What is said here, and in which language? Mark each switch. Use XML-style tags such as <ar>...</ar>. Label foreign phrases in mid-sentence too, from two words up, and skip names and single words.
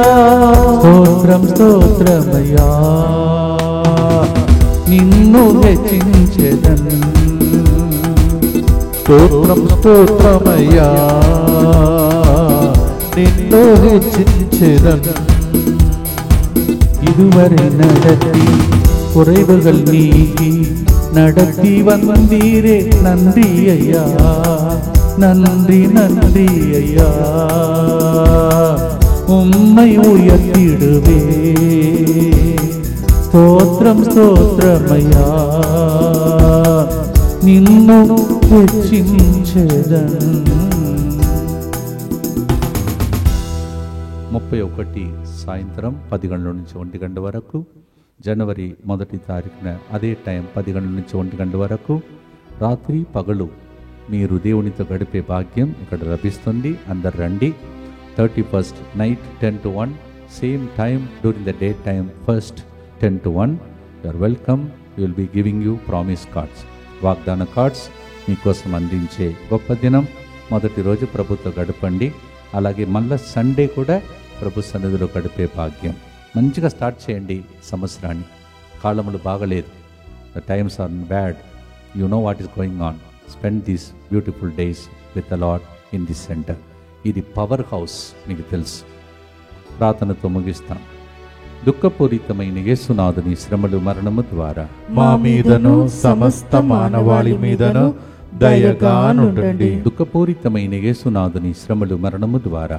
<te>స్తోత్రం స్తోత్రమయ్యా నిన్ను హెచ్చించెదన్. స్తోత్రం స్తోత్రమయ్యా నిన్ను హెచ్చించెదన్.</te> <ta>இதுவரை நடத்தி குறைவுகள் நீக்கி நடத்தி வந்தீரே நன்றி ஐயா. நன்றி நன்றி ஐயா. உம்மை உயர்த்திடுவே.</ta> <te>స్తోత్రం స్తోత్రమయ్యా నిన్ను హెచ్చించెదన్. 31 సాయంత్రం 10 గంటల నుంచి 1 గంట వరకు, జనవరి 1 తారీఖున అదే టైం 10 గంటల నుంచి 1 గంట వరకు, రాత్రి పగలు మీరు దేవునితో గడిపే భాగ్యం ఇక్కడ లభిస్తుంది. అందరు రండి.</te> <en>31st night 10 to 1, same time during the day time, first 10 to 1. You are welcome. You will be giving you promise cards,</en> <te>వాగ్దాన కార్డ్స్ మీకోసం అందించే గొప్ప దినం. మొదటి రోజు ప్రభుతో గడపండి. అలాగే మళ్ళీ సండే కూడా ప్రభు సన్నిధిలో గడిపే భాగ్యం. మంచిగా స్టార్ట్ చేయండి సంవత్సరాన్ని. కాలములు బాగలేదు.</te> <en>The times are bad. You know what is going on. Spend these beautiful days with the Lord in this center.</en> <te>ఇది</te> <en>power house,</en> <te>మీకు తెలుసు. ప్రార్థనతో ముగిస్తాం. దుఃఖపూరితమైన యేసునాథుని శ్రమలు మరణము ద్వారా మా మీదను సమస్త మానవాళి మీదను దయగా నుండండి. దుఃఖపూరితమైన యేసునాథుని శ్రమలు మరణము ద్వారా</te>